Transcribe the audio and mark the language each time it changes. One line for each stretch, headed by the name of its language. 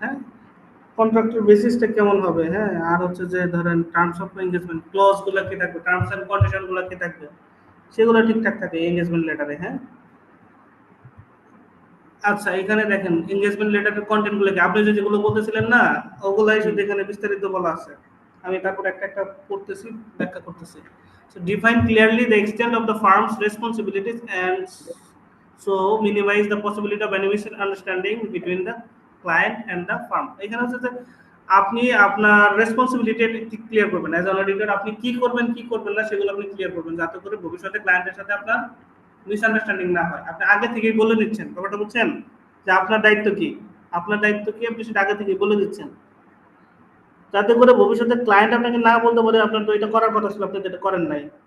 Bangla: হ্যাঁ, কন্ট্রাক্টের বেসিসটা কেমন হবে। হ্যাঁ, আর হচ্ছে যে ধরেন টার্মস অফ এঙ্গেজমেন্ট ক্লজ গুলো কি থাকবে, টার্মস এন্ড কন্ডিশন গুলো কি থাকবে, সেগুলো ঠিকঠাক থাকে এঙ্গেজমেন্ট লেটারে। হ্যাঁ, আচ্ছা, এখানে দেখেন এনগেজমেন্ট লেটারের কন্টেন্ট গুলো কি আপনি যেগুলো বলতেছিলেন না, ওগুলাই শুধু এখানে বিস্তারিত বলা আছে। আমি তারপর একটা একটা পড়তেছি, ব্যাখ্যা করতেছি।
English: So define clearly the extent of the firm's responsibilities and so minimize the possibility of any misunderstanding between the client and the firm.
Bangla: এখানে হচ্ছে যে আপনি আপনার রেসপন্সিবিলিটি ক্লিয়ার করবেন
English: as an auditor,
Bangla: আপনি কি করবেন কি করবেন না সেগুলো আপনি ক্লিয়ার করবেন, যাতে করে ভবিষ্যতে ক্লায়েন্টের সাথে আপনার মিসআন্ডারস্ট্যান্ডিং না হয়। আপনি আগে থেকেই বলে নিচ্ছেন, ব্যাপারটা বুঝছেন? যে আপনার দায়িত্ব কি, আপনার দায়িত্ব কি আপনি সেটা আগে থেকেই বলে দিচ্ছেন, যাতে করে ভবিষ্যতে ক্লায়েন্ট আপনাকে না বলতে পারে আপনার তো এটা করার কথা ছিল, আপনি তো এটা করেন নাই।